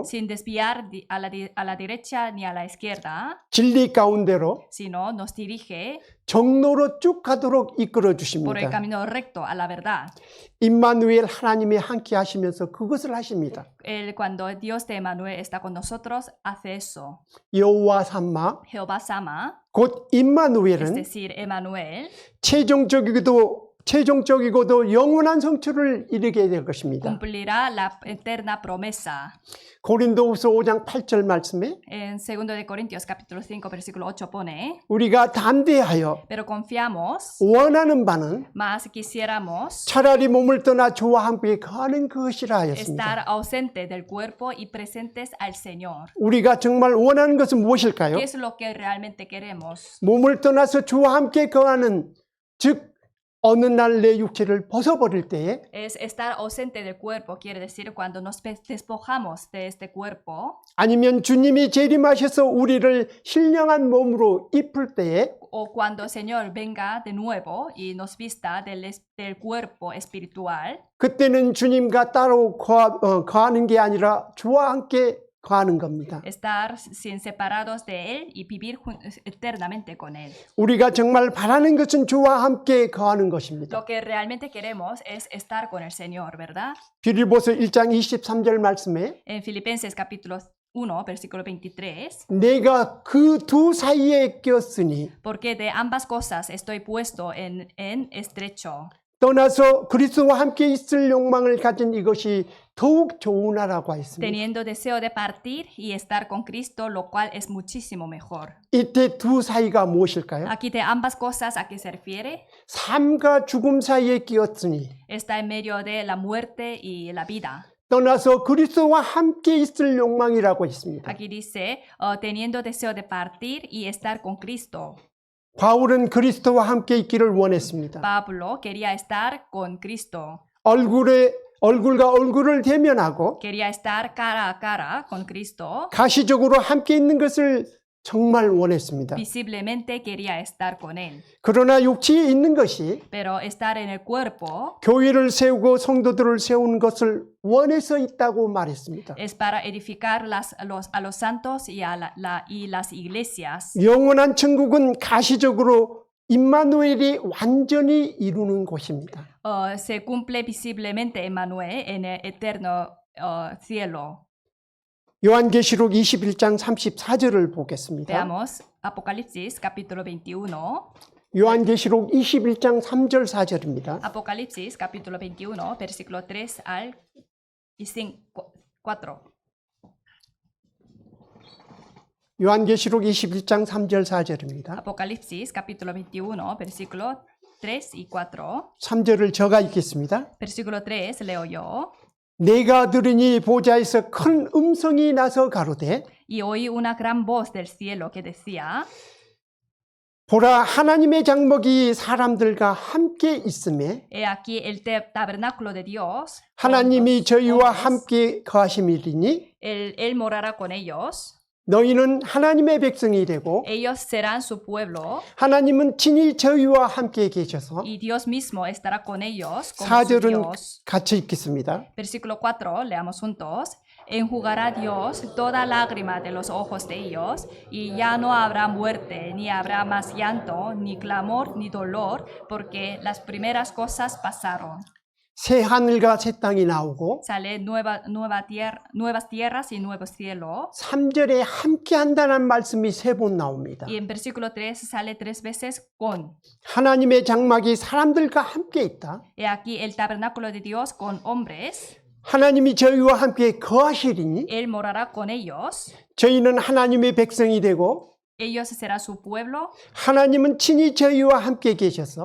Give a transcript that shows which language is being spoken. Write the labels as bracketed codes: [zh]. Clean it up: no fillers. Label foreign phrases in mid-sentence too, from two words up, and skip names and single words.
[es] sin desviar a la derecha ni a la izquierda, [ko] 진리 가운데로 [es] sino nos dirige [ko] 정로로 쭉 가도록 이끌어 [es] por el [ko] 주십니다. [es] camino recto a la verdad. [ko] 임마누엘 하나님이 함께 하시면서 그것을 하십니다. [es] Cuando Dios de Emmanuel está con nosotros, hace eso. [ko] 여호와 삼마 [es] Jehová Sama, [ko] 곧 [es] es [ko] 임마누엘은 [es] decir, Emmanuel, [ko] 최종적이고도 영원한 성취를 이루게 될 것입니다. [es] cumplirá la eterna promesa. [ko] 고린도후서 5장 8절 말씀에 [es] En 2 de Corintios capítulo 5 versículo 8 pone, [ko] 우리가 담대하여 [es] pero confiamos, [ko] 원하는 바는 [es] más quisiéramos [ko] 차라리 몸을 떠나 주와 함께 거하는 것이라 하였습니다. [es] estar ausente del cuerpo y presentes al Señor. [ko] 우리가 정말 원하는 것은 무엇일까요? [es] ¿Qué es lo que realmente queremos? [ko] 몸을 떠나서 주와 함께 거하는 즉 어느 날 내 육체를 벗어버릴 때에 [es] Es estar ausente del cuerpo, quiere decir cuando nos despojamos de este cuerpo, [ko] 아니면 주님이 재림하셔서 우리를 신령한 몸으로 입을 때에 [es] o cuando el Señor venga de nuevo y nos vista del cuerpo espiritual, [ko] 그때는 주님과 따로 거하는 게 아니라 주와 함께 거하는 겁니다. [es] estar sin separados de Él y vivir eternamente con Él. [ko] 우리가 정말 바라는 것은 주와 함께 거하는 것입니다. [es] Lo que realmente queremos es estar con el Señor, ¿verdad? [ko] 빌립보서 1장 23절 말씀에 [es] En Filipenses capítulo 1, versículo 23, [ko] 내가 그 두 사이에 꼈으니 [es] porque de ambas cosas estoy puesto en estrecho, [ko] 떠나서 그리스도와 함께 있을 욕망을 가진 이것이 더욱 좋으나라고 했습니다. [es] teniendo deseo de partir y estar con Cristo, lo cual es muchísimo mejor. [ko] 이때 두 사이가 무엇일까요? [es] Aquí de ambas cosas, ¿a qué se refiere? [ko] 삶과 죽음 사이에 끼었으니 [es] Está en medio de la muerte y la vida. [ko] 떠나서 그리스도와 함께 있을 욕망이라고 했습니다. [es] Aquí dice, teniendo deseo de partir y estar con Cristo. [ko] 바울은 그리스도와 함께 있기를 원했습니다. [es] Pablo quería estar con Cristo. [ko] 얼굴과 얼굴을 대면하고 [es] Quería estar cara a cara con Cristo. [ko] 가시적으로 함께 있는 것을 정말 원했습니다. [es] Visiblemente quería estar con Él. [ko] 그러나 육체에 있는 것이 [es] Pero estar en el cuerpo [ko] 교회를 세우고 성도들을 세우는 것을 원해서 있다고 말했습니다. [es] es para edificar a los santos y las iglesias. [ko] 영원한 천국은 가시적으로 임마누엘이 완전히 이루는 곳입니다. [es] Se cumple visiblemente Emmanuel en el eterno cielo. [ko] 요한계시록 21장 34절을 보겠습니다. [es] Veamos Apocalipsis capítulo 21. [ko] 요한계시록 21장 3절 4절입니다. [es] Apocalipsis capítulo 21, versículo 3 al 4. [ko] 요한계시록 21장 3절 4절입니다. [es] Apocalipsis capítulo 21, versículo 3 y 4. [ko] 3절을 제가 읽겠습니다. [es] Versículo 3 leo yo. [ko] 내가 들으니 보좌에서 큰 음성이 나서 가로되 [es] Y oí una gran voz del cielo que decía, [ko] 보라 하나님의 장막이 사람들과 함께 있음에 [es] He aquí el tabernáculo de Dios. [ko] 하나님이 저희와 [es] hombres. [ko] 함께 거하심이리니 [es] Él morará con ellos. [ko] 너희는 하나님의 백성이 되고 [es] Ellos serán su pueblo. [ko] 하나님은 친히 저희와 함께 계셔서 [es] Y Dios mismo estará con ellos como su [ko] 4절은 [es] Dios. [ko] 같이 읽겠습니다. [es] Versículo 4, leamos juntos. Enjugará Dios toda lágrima de los ojos de ellos, y ya no habrá muerte, ni habrá más llanto, ni clamor, ni dolor, porque las primeras cosas pasaron. [ko] 새 하늘과 새 땅이 나오고 [es] Sale nuevas tierras y nuevos cielos. [ko] 3절에 함께 한다는 말씀이 3번 나옵니다. [es] Y en versículo 3 sale 3 veces con. [ko] 하나님의 장막이 사람들과 함께 있다. [es] He aquí el tabernáculo de Dios con hombres. [ko] 하나님이 저희와 함께 거하시리니 [es] Él morará con ellos. [ko] 저희는 하나님의 백성이 되고 [es] Ellos será su pueblo. [ko] 하나님은 친히 저희와 함께 계셔서